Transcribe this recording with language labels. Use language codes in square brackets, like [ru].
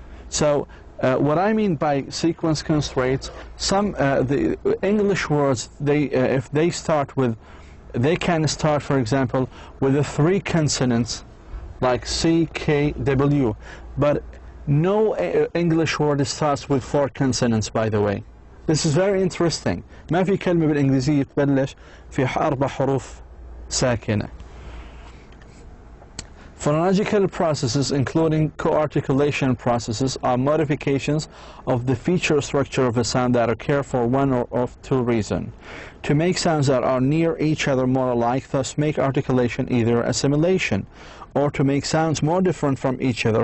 [en] So, what I mean by sequence constraints, the English words, if they start with, they can start, for example, with the 3 consonants like C, K, W, but no English word starts with 4 consonants, by the way. This is very interesting. [ar] ما في كلمة بالإنجليزية تبلش في 4 حروف ساكنة. [en] Phonological processes, including co-articulation processes, are modifications of the feature structure of a sound that occur for one or of 2 reasons. To make sounds that are near each other more alike, thus make articulation either assimilation, or to make sounds more different from each other.